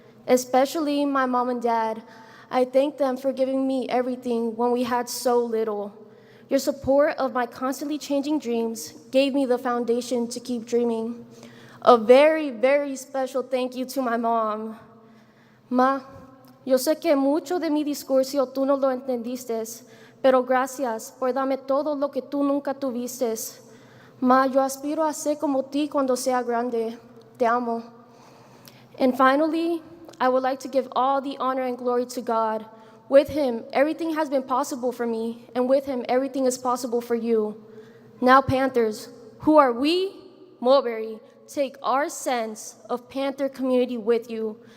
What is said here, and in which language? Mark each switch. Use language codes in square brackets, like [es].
[en] Especially my mom and dad. I thank them for giving me everything when we had so little. Your support of my constantly changing dreams gave me the foundation to keep dreaming. A very, very special thank you to my mom. Ma, [es] Yo sé que mucho de mi discurso tú no lo entendiste, pero gracias por darme todo lo que tú nunca tuviste. Ma, yo aspiro a ser como ti cuando sea grande. Te amo. [en] And finally, I would like to give all the honor and glory to God. With him, everything has been possible for me, and with him, everything is possible for you. Now, Panthers, who are we? Mulberry. Take our sense of Panther community with you.